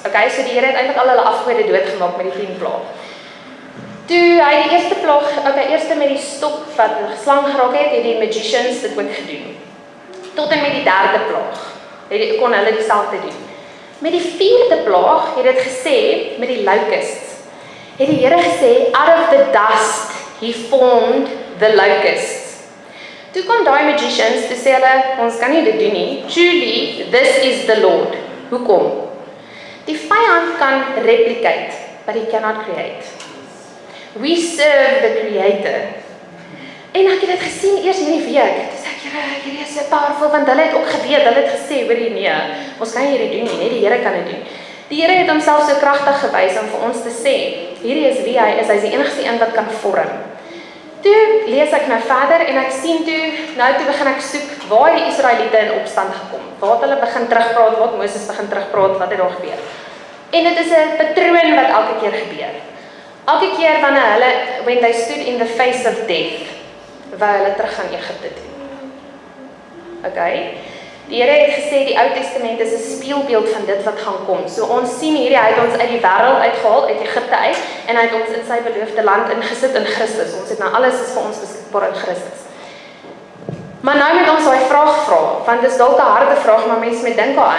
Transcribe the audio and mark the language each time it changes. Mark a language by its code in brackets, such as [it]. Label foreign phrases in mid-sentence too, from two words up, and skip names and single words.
[af] Okay, so die Here het eintlik al hulle afgode doodgemaak met die 10 plaag. Toe hy die eerste plaag, eerste met die stok wat geslang geraak het die magicians dit ook gedoen. Tot en met die 3de plaag, kon hulle dieselfde doen. Met die 4de plaag het dit gesê, met die locusts, het die Here gesê, [en] out of the dust, he formed the locusts. [af] Toe kom daai magicians, toe sê hulle, ons kan nie dit doen nie, [en] truly, this is the Lord. [af] Hoekom? Die vyand kan replicate, [en] but he cannot create. We serve the Creator. [af] En ek het dit gesien eers hierdie week, toe sê ek, hierdie is [en] so powerful, [af] want hulle het ook geweet, hulle het gesê, hoorie nee, ons kan hierdie doen nie, net die Here kan dit doen. Die Here het homself so kragtig gewys om vir ons te sê, hierdie is wie hy is, hy is die enigste een wat kan vorm. Toe lees ek nou verder en ek sien toe begin ek soek, waar die Israeliete in opstand gekom, waar het hulle begin terugpraat, waar Moses begin terugpraat, wat het daar gebeur. En dit is 'n patroon wat elke keer gebeur. Elke keer wanneer hulle, [en] when they stood in the face of death, [af] wou hulle terug gaan Egipte toe. Okay? Die Here het gesê, die Ou Testament is 'n spieelbeeld van dit wat gaan kom. So ons sien hierdie, hy het ons uit die wêreld uitgehaal, uit Egipte uit, en hy het ons in sy beloofde land ingesit in Christus. Ons het nou alles is vir ons beskikbaar in Christus. Maar nou moet ons daai vraag vra, want dit is dalk 'n harde vraag, maar mense moet dink daaraan.